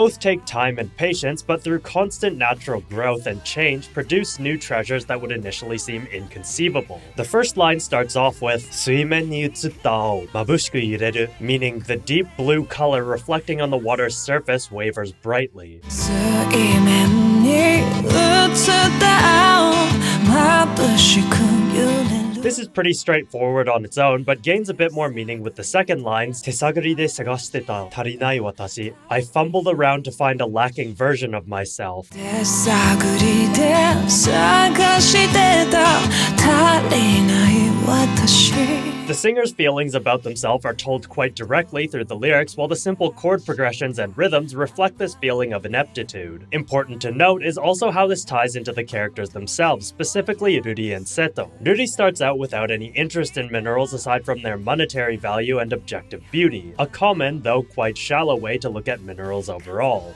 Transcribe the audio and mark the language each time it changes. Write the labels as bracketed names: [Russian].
[English] Both take time and patience, but through constant natural growth and change produce new treasures that would initially seem inconceivable. The first line starts off with [Japanese] 水面に映った青、眩しく揺れる, [English] meaning the deep blue color reflecting on the water's surface wavers brightly. [Japanese] 水面に映った青、眩しく揺れる. [English] This is pretty straightforward on its own, but gains a bit more meaning with the second lines, [Japanese] 手探りで探してた足りない私. [English] I fumbled around to find a lacking version of myself. [Japanese] 手探りで探してた足りない私. [English] The singer's feelings about themselves are told quite directly through the lyrics, while the simple chord progressions and rhythms reflect this feeling of ineptitude. Important to note is also how this ties into the characters themselves, specifically Ruri and Seto. Ruri starts out without any interest in minerals aside from their monetary value and objective beauty, a common, though quite shallow way to look at minerals overall.